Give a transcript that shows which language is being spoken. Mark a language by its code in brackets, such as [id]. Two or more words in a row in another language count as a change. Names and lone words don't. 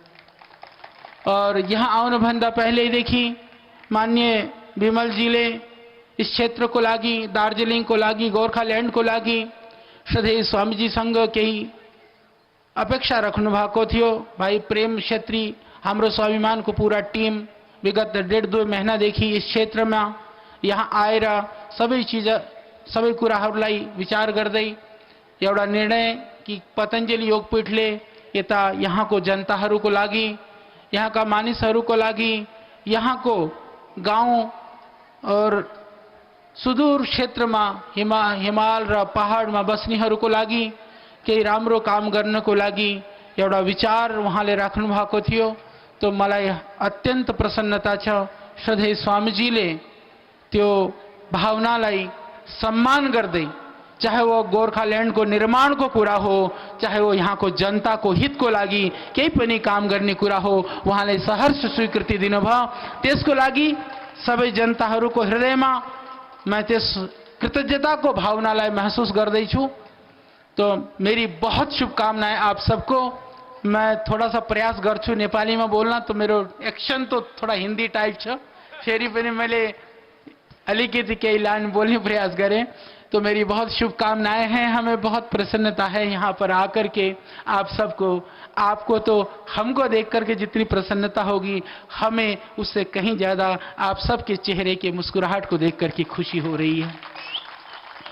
[ne] और यहाँ आउनुभन्दा पहिलेदेखि माननीय विमल जीले [hi] इस क्षेत्र [ne] को लागि, दार्जिलिङ को लागि, गोर्खाल्यान्ड को लागि श्रद्धेय स्वामीजीसँग केही अपेक्षा रख्नु भएको थियो। भाई प्रेम क्षेत्री हाम्रो स्वाभिमान को पूरा टीम विगत 1.5-2 महीनादेखि [hi] इस क्षेत्र में [ne] यहाँ आएर सबै कुराहरूलाई विचार गर्दै एउटा निर्णय कि पतञ्जलि योगपीठले यता यहाँ को जनताहरूको लागि, यहाँ का मानिसहरूको लागि, यहाँ को गाउँ [hi] और सुदूर क्षेत्र में [ne] हिमाल र पहाड़ में बस्नेहरूको लागि केही राम्रो काम गर्नको लागि एउटा विचार उहाँले राख्नु भएको थियो। तो मलाई अत्यंत प्रसन्नता छ। श्रद्धेय स्वामीजीले त्यो भावनालाई सम्मान गर्दै, [hi] चाहे वो [ne] गोर्खाल्यान्ड को निर्माण को कुरा हो, [hi] चाहे वो [ne] यहाँ को जनता को हित को लागि केही पनि काम गर्ने कुरा हो, उहाँले सहर्ष स्वीकृति दिनुभयो। त्यसको लागि सबै जनताहरूको हृदयमा मैं त्यस कृतज्ञता को भावनालाई महसूस गर्दैछु। [hi] तो मेरी बहुत शुभकामनाएं आप सबको। मैं थोड़ा सा प्रयास [ne] गर्छु [hi] नेपाली में बोलना, [ne] तो मेरो एक्शन तो थोड़ा हिंदी टाइप छ, फेरि पनि मैले अलिकति केही लाइन बोलने प्रयास गरें। [hi] तो मेरी बहुत शुभकामनाएं हैं। हमें बहुत प्रसन्नता है यहाँ पर आकर के आप सबको, आपको तो हमको देख करके जितनी प्रसन्नता होगी, हमें उससे कहीं ज्यादा आप सबके चेहरे के मुस्कुराहट को देख करके खुशी हो रही है।